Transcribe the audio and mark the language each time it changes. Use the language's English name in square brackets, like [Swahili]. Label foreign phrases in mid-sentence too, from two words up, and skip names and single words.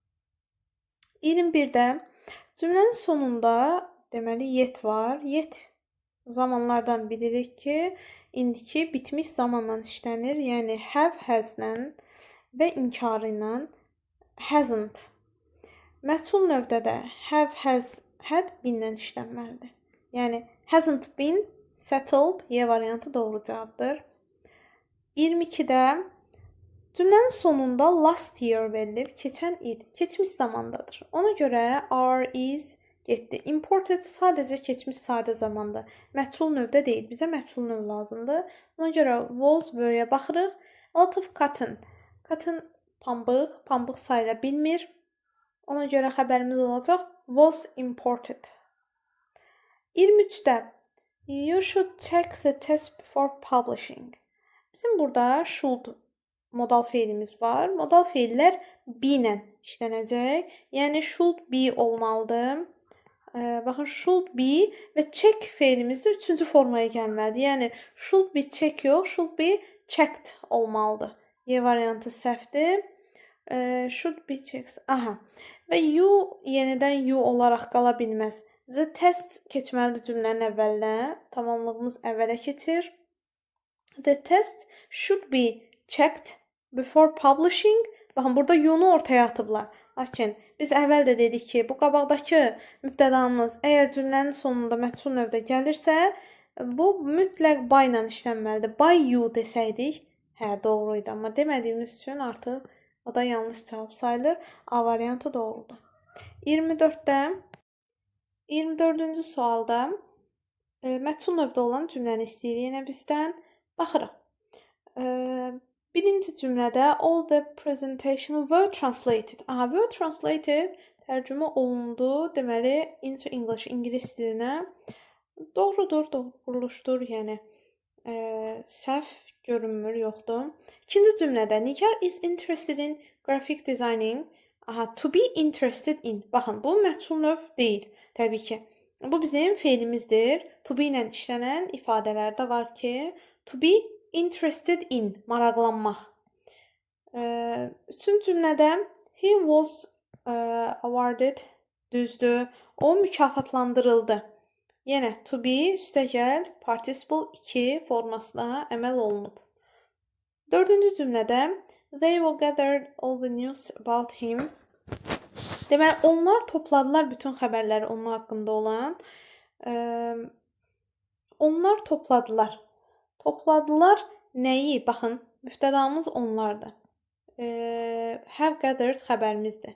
[Azerbaijani] 21-də cümlənin sonunda deməli yet var. Yet zamanlardan bilirik ki, indiki bitmiş zamanla işlənir. Yəni [English] have, has- [Azerbaijani] lə və inkarı ilə hasn't. Məchul növdə də [English] have, has, had been- [Azerbaijani] lə işlənməlidir. Yəni [English] hasn't been settled [Azerbaijani] Y variantı doğru cavabdır. 22-də cümlənin sonunda [English] last year [Azerbaijani] verilib, keçən il, keçmiş zamandadır. Ona görə [English] are, is [Azerbaijani] getdi. Imported sadəcə keçmiş sadə zamandır. Məchul növdə deyil. Bizə məchul növ lazımdır. Ona görə [English] was, were- [Azerbaijani] yə baxırıq. [English] A lot of cotton. [Azerbaijani] Cotton pambıq, pambıq sayıla bilmir. Ona görə xəbərimiz olacaq [English] was imported. 23-də you should check the test before publishing. [Azerbaijani] Bizim burada should modal feilimiz var. Modal feillər be ilə işlənəcək. Yəni [English] should be [Azerbaijani] olmalıdır. Baxın, [English] should be [Azerbaijani] və check feilimiz də 3-cü formaya gəlməlidir. Yəni [English] should be check [Azerbaijani] yox, [English] should be checked [Azerbaijani] olmalıdır. Y variantı səhvdir. [English] Should be checked. Aha. [Azerbaijani] Və you yenidən you olaraq qala bilməz. [English] The test [Azerbaijani] keçməlidir cümlənin əvvəlinə. Tamamlığımız əvvələ keçir. [English] The test should be checked before publishing. [Azerbaijani] Baxın, burada you-nu ortaya atıblar. Lakin biz əvvəl də dedik ki, bu qabaqdakı mübtədamız əgər cümlənin sonunda məchul növdə gəlirsə, bu mütləq by ilə işlənməlidir. [English] By you [Azerbaijani] desəydik, doğru idi. Amma demədiyimiz üçün artıq o da yanlış cavab sayılır. A variantı doğrudur. 24-də 24-cü sualda məchul növdə olan cümləni istəyirik yenə bizdən. Baxırıq. Birinci cümlədə [English] all the presentation were translated. [Azerbaijani] Aha, [English] were translated [Azerbaijani] tərcümə olundu. Deməli, [English] into English, [Azerbaijani] ingilis dilinə. Doğrudur, doğru quruluşdur. Yəni, səhv görünmür, yoxdur. İkinci cümlədə [English] Nigar is interested in graphic designing. Aha, to be interested in. [Azerbaijani] Baxın, bu məchul növ deyil, təbii ki. Bu bizim feilimizdir. [English] To be [Azerbaijani] ilə işlənən ifadələrdə var ki, [English] to be interested in, [Azerbaijani] maraqlanmaq. Üçüncü cümlədə [English] he was awarded, [Azerbaijani] düzdür, o mükafatlandırıldı. Yenə [English] to be [Azerbaijani] üstəgəl participle 2 formasına əməl olunub. Dördüncü cümlədə [English] they will gather all the news about him. [Azerbaijani] Deməli, onlar topladılar bütün xəbərləri onun haqqında olan. Onlar topladılar. Topladılar nəyi? Baxın, mübtədamız onlardır. [English] Have gathered [Azerbaijani] xəbərimizdir.